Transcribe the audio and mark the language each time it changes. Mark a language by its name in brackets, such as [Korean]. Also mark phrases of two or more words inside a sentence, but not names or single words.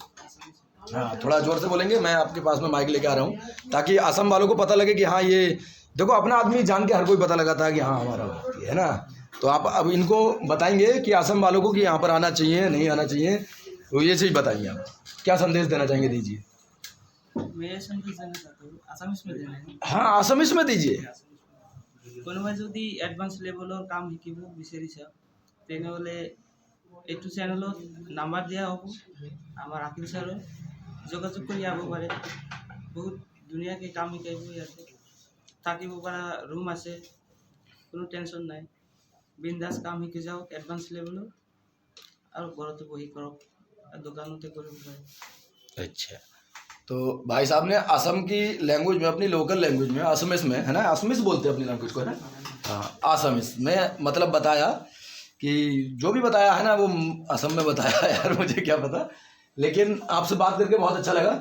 [Hindi] हाँ, थोड़ा जोर से बोलेंगे, मैं आपके पास में माइक लेके आ रहा हूँ, ताकि असम वालों को पता लगे कि हाँ, ये देखो अपना आदमी जान के हर कोई पता लगाता है कि हाँ हमारा व्यक्ति है ना। तो आप अब इनको बताएंगे कि असम वालों को कि यहाँ पर आना चाहिए नहीं आना चाहिए, तो ये चीज़ बताइए, आप क्या संदेश देना चाहेंगे, दीजिए। मैं संदेश देना चाहता हूँ, आसामिस में देना है। हाँ, असमिस में दीजिए। [Assamese] কোনোবাই যদি এডভান্স লেভেলৰ কাম শিকিব বিচাৰিছে তেনেহ'লে এইটো চেনেলত নাম্বাৰ দিয়া হ'ব, আমাৰ আকিল ছাৰৰ যোগাযোগ কৰি আহিব পাৰে। বহুত ধুনীয়াকৈ কাম শিকাইব, ইয়াতে থাকিব পৰা ৰুম আছে, কোনো টেনশ্যন নাই। বিন্দাছ কাম শিকি যাওক এডভান্স লেভেলৰ, আৰু ঘৰতে বহি কৰক, দোকানতে কৰিব পাৰে। [Hindi] अच्छा, तो भाई साहब ने असम की लैंग्वेज में, अपनी [English] local language [Hindi] में, असमिस में, है ना, असमिस बोलते हैं अपनी लैंग्वेज को, है ना? हाँ, असमिस में मतलब बताया कि जो भी बताया है ना वो असम में बताया यार, मुझे क्या पता, लेकिन आपसे बात करके बहुत अच्छा लगा।